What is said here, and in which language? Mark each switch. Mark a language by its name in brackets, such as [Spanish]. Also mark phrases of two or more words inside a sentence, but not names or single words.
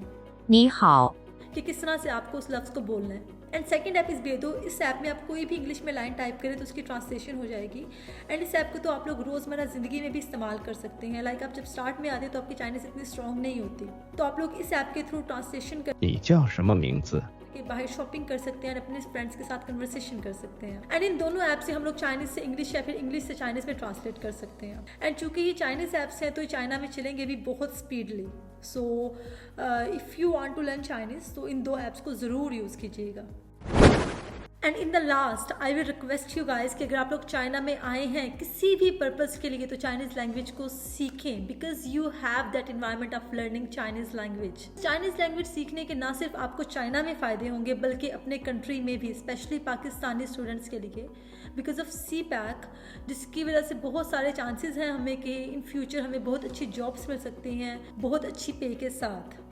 [Chinese] 你好， [Urdu] کہ کس طرح سے آپ کو اس لفظ کو بولنا ہے. [English] and second app is Baidu. [Urdu] اس ایپ میں آپ کوئی بھی انگلش میں [English] line type [Urdu] کریں تو اس کی ٹرانسلیشن ہو جائے گی. اینڈ اس ایپ کو تو آپ لوگ روزمرہ زندگی میں بھی استعمال کر سکتے ہیں. لائک آپ جب اسٹارٹ میں آتے ہیں تو آپ کی چائنیز اتنی اسٹرانگ نہیں ہوتی، تو آپ لوگ اس ایپ کے تھرو ٹرانسلیشن کر [Chinese] 你叫什么名字？ [Urdu] کے باہر شاپنگ کر سکتے ہیں اور اپنے فرینڈز کے ساتھ کنورسیشن کر سکتے ہیں. اینڈ ان دونوں ایپ سے ہم لوگ چائنیز سے انگلش یا پھر انگلش سے چائنیز میں ٹرانسلیٹ کر سکتے ہیں. اینڈ چونکہ یہ [English] Chinese apps [Urdu] ہیں تو یہ چائنا میں چلیں گے بھی بہت اسپیڈلی. [English] so if you want to learn Chinese [Urdu] تو ان 2 ایپس کو ضرور یوز کیجیے گا. [English] and in the last I will request you guys [Urdu] کہ اگر آپ لوگ چائنا میں آئے ہیں کسی بھی پرپز کے لیے تو [English] Chinese language [Urdu] کو سیکھیں, [English] because you have that environment of learning Chinese language. Chinese language [Urdu] سیکھنے کے نہ صرف آپ کو چائنا میں فائدے ہوں گے بلکہ اپنے کنٹری میں بھی, [English] specially Pakistani students [Urdu] کے لیے, [English] because of CPEC, [Urdu] جس کی وجہ سے بہت سارے چانسز ہیں ہمیں کہ [English] in future [Urdu] ہمیں بہت اچھی جابز مل سکتی ہیں بہت اچھی پے کے ساتھ.